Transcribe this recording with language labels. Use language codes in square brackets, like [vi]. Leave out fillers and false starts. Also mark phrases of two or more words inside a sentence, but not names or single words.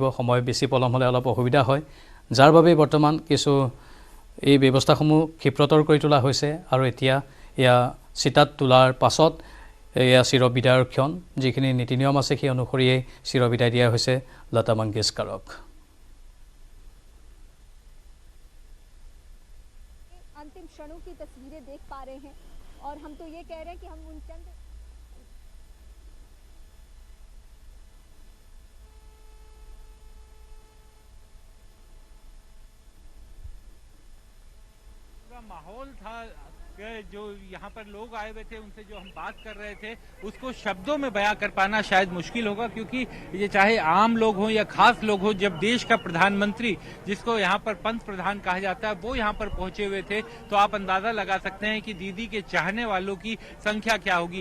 [as] সময় বেছি পলম হ'লে অলপ অসুবিধা হয়, যাৰ বাবে বৰ্তমান কিছু এই ব্যৱস্থাসমূহ ক্ষিপ্ৰতৰ কৰি তোলা হৈছে। আৰু এতিয়া এয়া চিতাত তোলাৰ পাছত এয়া চিৰবিদায়ৰ ক্ষণ, যিখিনি নীতি নিয়ম আছে সেই অনুসৰিয়ে চিৰবিদায় দিয়া হৈছে লতা মংগেশকাৰক। [hi] अंतिम क्षणों की तस्वीरें देख पा रहे हैं और हम तो ये कह रहे हैं कि हम उन चंद माहौल था जो यहाँ पर लोग आए हुए थे उनसे जो हम बात कर रहे थे उसको शब्दों में बयां कर पाना शायद मुश्किल होगा, क्योंकि ये चाहे आम लोग हों या खास लोग हों, जब देश का प्रधानमंत्री जिसको यहाँ पर पंत प्रधान कहा जाता है वो यहाँ पर पहुंचे हुए थे तो आप अंदाजा लगा सकते हैं कि दीदी के चाहने वालों की संख्या क्या होगी।